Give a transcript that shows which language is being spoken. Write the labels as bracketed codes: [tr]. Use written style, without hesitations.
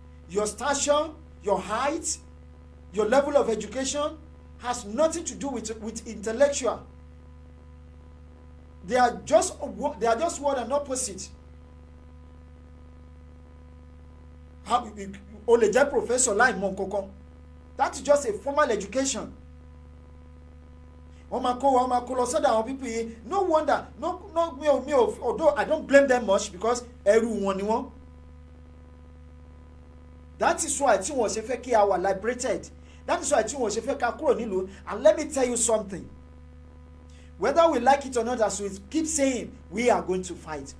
[en] Your stature, your height, your level of education has nothing to do with intellectual. They are just word and opposite. [yo] O lè jẹ́ professor láì mọ̀ nǹkankan. [en] That is just a formal education. [yo] Wọ́n máa kó lọ sọ́dọ̀ àwọn [en] people [yo] yìí. [en] No wonder, although I don't blame them much because [yo] ẹrú wọn ni wọ́n. [en] That is why [yo] tí wọ́n ṣe fẹ́ kí a wà [en] liberated. [yo] That is why tí wọ́n ṣe fẹ́ ká kúrò nílùú. [en] And let me tell you something. Whether we like it or not, as we keep saying, we are going to fight.